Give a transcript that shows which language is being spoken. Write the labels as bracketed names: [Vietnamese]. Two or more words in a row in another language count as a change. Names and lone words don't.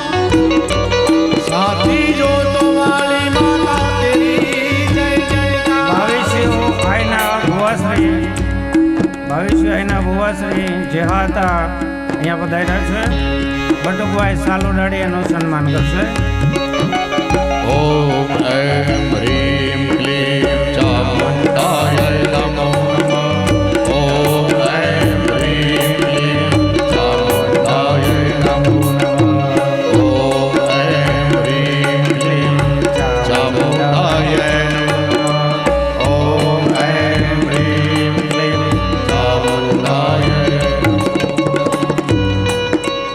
[Hindi] साची जोत वाली माता तेरी जय जयकार [Gujarati] ભાવેશીઓ આઈના ભુવાશ્રી જે હતા અહીંયા પધાર્યા છે. બટુકભાઈ સાલુ દાડી એનું સન્માન કરશે. [Sanskrit] ओम ऐं ह्रीं क्लीं चामुण्डाय नमो नमः ओम ऐं ह्रीं क्लीं चामुण्डाय नमो नमः ओम ऐं ह्रीं क्लीं चामुण्डाय नमो नमः ओम ऐं ह्रीं क्लीं चामुण्डाय